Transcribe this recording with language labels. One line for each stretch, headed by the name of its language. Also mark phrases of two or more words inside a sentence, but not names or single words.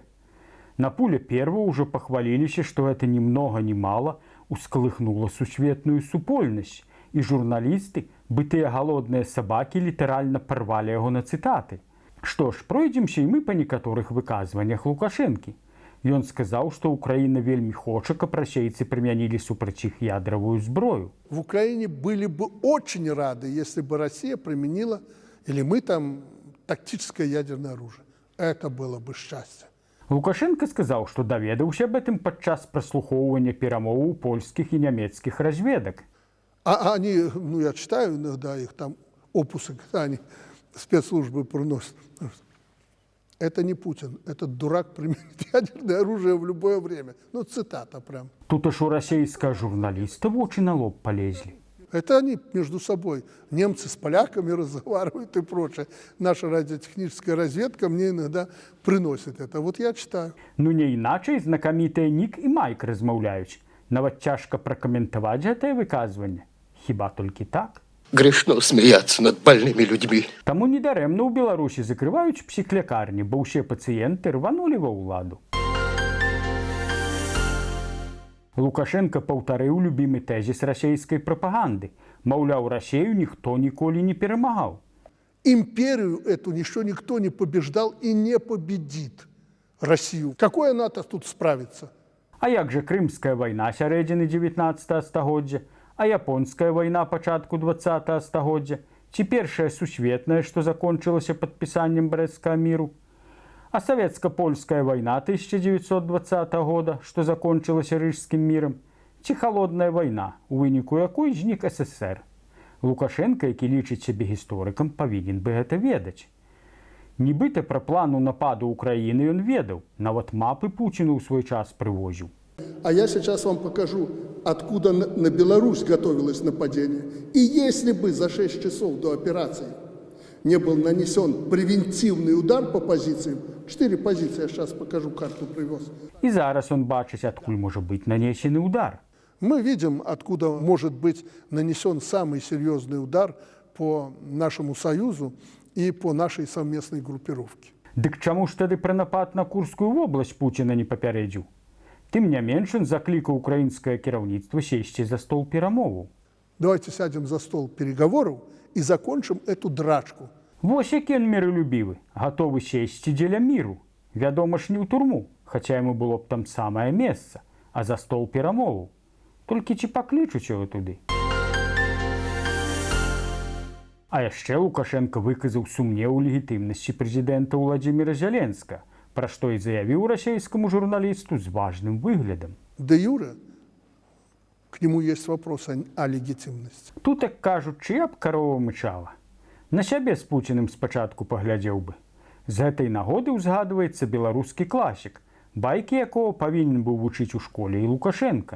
Belarusian: На пуле первого ўжо пахваліліся, што гэта ні многа ні мала ускалыхнула сусветную супольнасць, і журналісты, бытыя галодныя сабакі, літаральна парвалі яго на цытаты. Што ж, пройдземся і мы па некаторых выказваннях Лукашэнкі. Ён сказаў, што Украіна вельмі хоча, каб расейцы прымянілі супраць іх ядравую зброю.
Russian: В Украине были бы очень рады, если бы Россия применила, или мы там, тактическое ядерное оружие. Это было бы счастье.
Belarusian: Лукашенко сказаў, што даведаўся аб гэтым падчас праслухоўвання перамоваў польскіх і нямецкіх разведак.
Russian: А они, ну я читаю иногда их там опусы, когда они спецслужбы приносят. Это не Путин, этот дурак применит ядерное оружие в любое время. Ну, цитата прям.
Belarusian: Тут аж у расійскага журналіста вочы на лоб полезли.
Russian: Это они между собой, немцы с поляками разговаривают и прочее. Наша радиотехническая разведка мне иногда приносит это. Вот я читаю.
Belarusian: Ну не іначай знакамітыя Нік і Майк размаўляюць. Нават цяжка пракаментаваць гэтае выказванне. Хіба толькі так?
Russian: Грешно смеяться над больными людьми.
Belarusian: Таму недарэмна ў Беларусі закрываюць псіхлякарні, бо ўсе пацыенты рванулі ва ўладу. Лукашенко паўтарыў любімы тэзіс расійскай прапаганды. Маўляў, Расею ніхто ніколі не перамагаў.
Russian: Империю эту еще никто не побеждал и не победит Россию. Какое НАТО тут справится?
Belarusian: А як жа Крымская вайна сярэдзіны 19 стагоддзя? А японская вайна пачатку 20 стагоддзя, ці першая сусветная, што закончылася падпісаннем Брэсцкага міру, а савецка-польская вайна 1920 года, што закончылася Рыжскім мірам, ці халодная вайна, у выніку якой знік СССР. Лукашенка, які лічыць сябе гісторыкам, павінен бы гэта ведаць. Нібыта пра плану нападу Украіны ён ведаў, нават мапы Пуціну ў свой час прывозіў.
Russian: А я сейчас вам покажу, откуда на Беларусь готовилось нападение. И если бы за 6 часов до операции не был нанесен превентивный удар по позициям, 4 позиции, я сейчас покажу, карту привез.
Belarusian: І зараз ён бачыць, адкуль можа быць нанесены удар.
Russian: Мы видим, откуда может быть нанесен самый серьезный удар по нашему Союзу и по нашей совместной группировке.
Belarusian: Дык чаму ж тады пра напад на Курскую вобласць Пуціна не папярэдзіў? Тым не менш, ён заклікаў украінскае кіраўніцтва сесці за стол перамоваў. Давайте сядем за стол переговоров и закончим эту драчку. Вось які ён міралюбівы, гатовы сесці дзеля міру. Вядома ж, не ў турму, хаця яму было б там самае месца, а за стол перамоваў. Толькі ці паклічуць яго туды? А яшчэ Лукашенко выказаў сумнеў у легітымнасці прэзідэнта Владзіміра Зеленскага, пра што і заявіў расейскаму журналісту з важным выглядам.
Russian: Де юре к нему есть вопрос о легитимности.
Belarusian: Тут, як кажуць, чыя б карова мычала. На сябе з Пуціным спачатку паглядзеў бы. З гэтай нагоды ўзгадваецца беларускі класік, байкі якого павінен быў вучыць у школе і Лукашенка.